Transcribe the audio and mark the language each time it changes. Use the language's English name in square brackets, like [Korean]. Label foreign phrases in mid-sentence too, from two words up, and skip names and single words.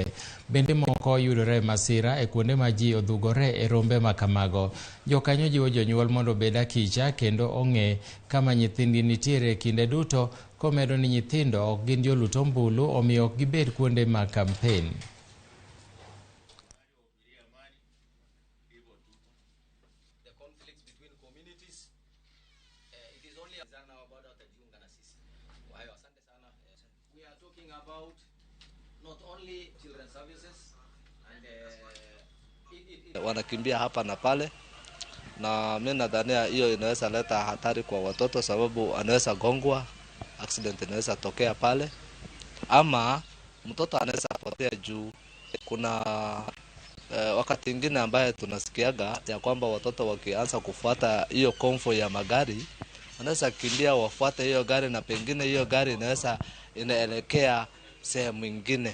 [Luo (Kenya and Tanzania)] Bende moko yudore masira e kuonde ma ji odhugore e rombe ma kamago. Jokanyo jiwo jonyuol mondo bed akicha kendo ong'e kama nyithindgi nitiere kinde duto, komedo ni nyithindo ok gin jolut ombulu omiyo ok gibed kuonde ma kampen. [English] We are talking about not only children's services and [Swahili] wanakimbia hapa na pale, na mimi nadhania hiyo inaweza leta hatari kwa watoto, sababu anaweza gongwa, accident inaweza tokea pale, ama mtoto anaweza potea juu. Kuna wakati mwingine ambaye tunasikiaga ya kwamba watoto wakianza kufuata hiyo convoy ya magari wanaweza kimbia wafuate hiyo gari, na pengine hiyo gari inaweza inaelekea sehemu nyingine.